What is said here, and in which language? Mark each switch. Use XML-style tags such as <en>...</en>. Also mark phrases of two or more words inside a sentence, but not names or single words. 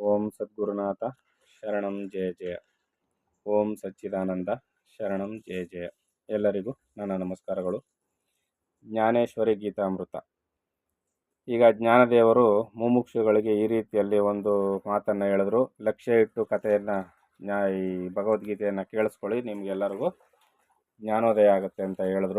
<sa>ಓಂ ಸದ್ಗುರುನಾಥ ಶರಣಂ ಜಯ ಜಯ. ಓಂ ಸಚ್ಚಿದಾನಂದ ಶರಣಂ ಜಯ ಜಯ.</sa> <kn>ಎಲ್ಲರಿಗೂ ನನ್ನ ನಮಸ್ಕಾರಗಳು. ಜ್ಞಾನೇಶ್ವರಿ ಗೀತಾಮೃತ. ಈಗ ಜ್ಞಾನದೇವರು ಮುಮುಕ್ಷುಗಳಿಗೆ ಈ ರೀತಿಯಲ್ಲಿ ಒಂದು ಮಾತನ್ನು ಹೇಳಿದ್ರು. ಲಕ್ಷ್ಯ ಇಟ್ಟು ಕಥೆಯನ್ನು ಈ ಭಗವದ್ಗೀತೆಯನ್ನು ಕೇಳಿಸ್ಕೊಳ್ಳಿ, ನಿಮಗೆಲ್ಲರಿಗೂ ಜ್ಞಾನೋದಯ ಆಗುತ್ತೆ ಅಂತ ಹೇಳಿದ್ರು.</kn>